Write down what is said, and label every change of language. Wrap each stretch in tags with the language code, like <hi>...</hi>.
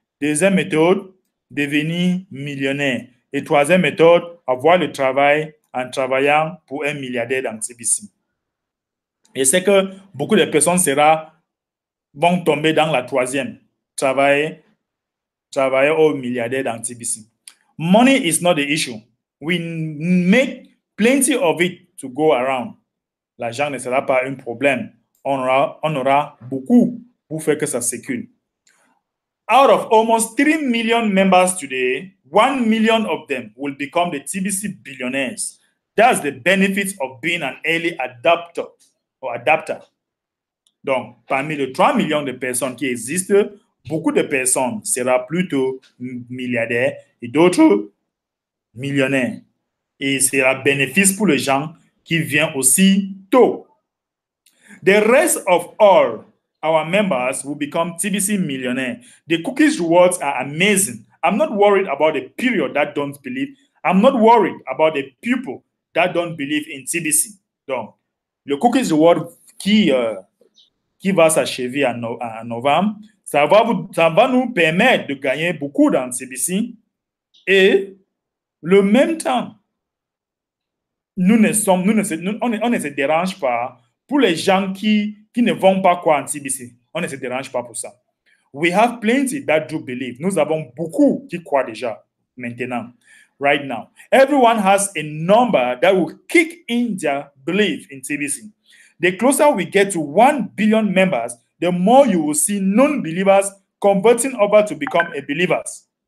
<fr>Deuxième méthode, devenir millionnaire. Et troisième méthode, avoir le travail en travaillant pour un milliardaire dans TBC. Et c'est que beaucoup de personnes vont tomber dans la troisième, travailler au milliardaire dans TBC.</fr> <en>Money is not the issue. We make plenty of it to go around.</en> <fr>L'argent ne sera pas un problème. On aura beaucoup pour faire que ça circule.</fr> <en>Out of almost 3 million members today, 1 million of them will become the TBC billionaires. That's the benefit of being an early adapter.</en> <fr>Donc, parmi les 3 millions de personnes qui existent, beaucoup de personnes seront plutôt milliardaires et d'autres millionnaires. Et c'est un bénéfice pour les gens qui viennent aussi tôt.</fr> <en>The rest of all our members will become TBC millionaires. The cookies rewards are amazing. I'm not worried about the period that don't believe. I'm not worried about the people that don't believe in TBC.</en> <fr>Donc, le cookies reward qui va s'achever en novembre, ça va nous permettre de gagner beaucoup dans TBC et le même temps, on ne se dérange pas pour les gens qui ne vont pas croire en TBC. On ne se dérange pas pour ça.</fr> <en>We have plenty that do believe.</en> <fr>Nous avons beaucoup qui croient déjà maintenant,</fr> <en>right now. Everyone has a number that will kick in their belief in TBC. The closer we get to 1 billion members, the more you will see non-believers converting over to become a believers.</en>